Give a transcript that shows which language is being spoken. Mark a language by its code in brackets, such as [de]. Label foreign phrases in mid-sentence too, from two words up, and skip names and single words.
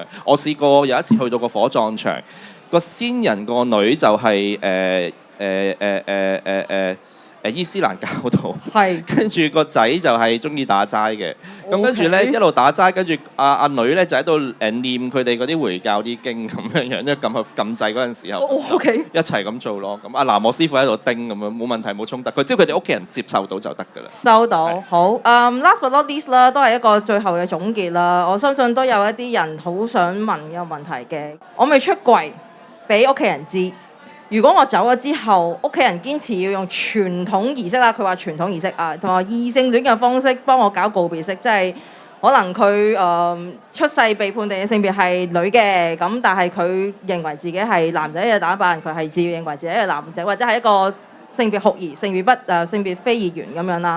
[yue] 我試過有一次去到個火葬場，個先人個女就係伊斯蘭教徒，跟住個仔就係中意打齋嘅，咁跟住咧一路打齋，跟住阿女咧就喺度念佢哋嗰啲回教啲經咁樣樣，即係撳掣嗰陣時候，一齊咁做咯。咁阿南我師傅喺度叮咁樣，冇問題冇衝突，佢只要佢哋屋企人接受到就得㗎啦。收到，好。 [en] last but not least [yue] 啦，都係一個最後嘅總結啦。我相信都有一啲人好想問一個問題嘅，我未出櫃俾屋企人知。如果我走咗之後，屋企人堅持要用傳統儀式啦，佢話傳統儀式啊，同埋異性戀嘅方式幫我搞告別式，即係可能佢出世被判定嘅性別係女嘅，咁但係佢認為自己係男仔嘅打扮，佢係自認為自己係男仔，或者係一個性別酷兒、性別非議員咁樣啦。